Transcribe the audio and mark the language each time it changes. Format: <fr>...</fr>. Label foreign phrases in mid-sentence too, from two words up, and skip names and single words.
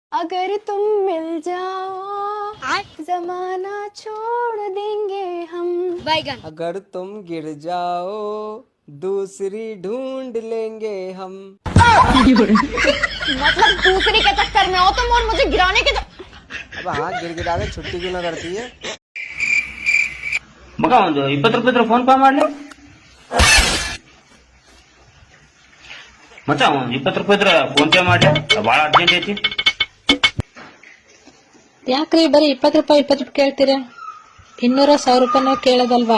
<hi>अगर तुम मिल जाओ जमाना छोड़ देंगे हम बैगन अगर तुम गिर जाओ दूसरी ढूंढ लेंगे हम मतलब दूसरी के चक्कर में हो तुम और मुझे गिराने के अब हाँ गिरा के छुट्टी क्यों ना करती है</hi> <kn>ಮಗ ಒಂದು 20 ರೂಪಾಯಿ ಫೋನ್ ಪೇ ಮಾಡ್ಲಿ ಮಚ್ಚ ಒಂದು 20 ರೂಪಾಯಿ ಫೋನ್ ಪೇ ಮಾಡ್ಲಿ ಬಹಳ ಅರ್ಜೆಂಟ್ ಐತಿ ಯಾಕ್ರಿ ಬರೀ 20 ರೂಪಾಯಿ ಕೇಳ್ತೀರಾ 200-1000 ರೂಪಾಯಿನ ಕೇಳೋದಲ್ವಾ</kn>